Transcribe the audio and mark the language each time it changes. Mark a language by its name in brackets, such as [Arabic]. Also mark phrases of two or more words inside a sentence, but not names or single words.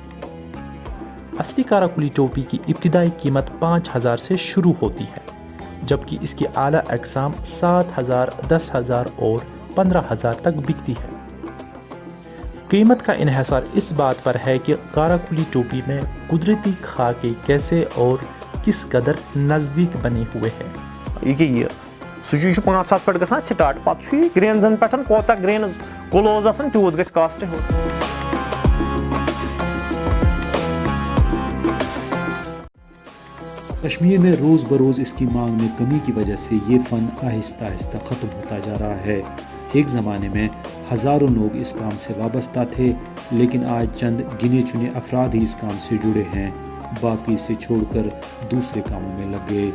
[Urdu] اصلی قراقلی ٹوپی کی ابتدائی قیمت 5,000 سے شروع ہوتی ہے، جبکہ اس کی اعلیٰ اقسام 7,000، 10,000 اور 15,000 تک بکتی ہے۔ قیمت کا انحصار اس بات پر ہے کہ قراقلی ٹوپی میں قدرتی خاکے کیسے اور کس قدر نزدیک بنے ہوئے ہیں۔ [Kashmiri] سُہ چھُ 5-7 پٮ۪ٹھ گژھان سٹارٹ، پتہٕ چھُ یہِ گرینزن پٮ۪ٹھ کوتاہ [English] grains close [Kashmiri] آسان تیوٗت گژھِ کاسٹ ہیوٚر۔ [Urdu] کشمیر میں روز بروز اس کی مانگ میں کمی کی وجہ سے یہ فن آہستہ آہستہ ختم ہوتا جا رہا ہے۔ ایک زمانے میں ہزاروں لوگ اس کام سے وابستہ تھے، لیکن آج چند گنے چنے افراد ہی اس کام سے جڑے ہیں، باقی اسے چھوڑ کر دوسرے کاموں میں لگ گئے۔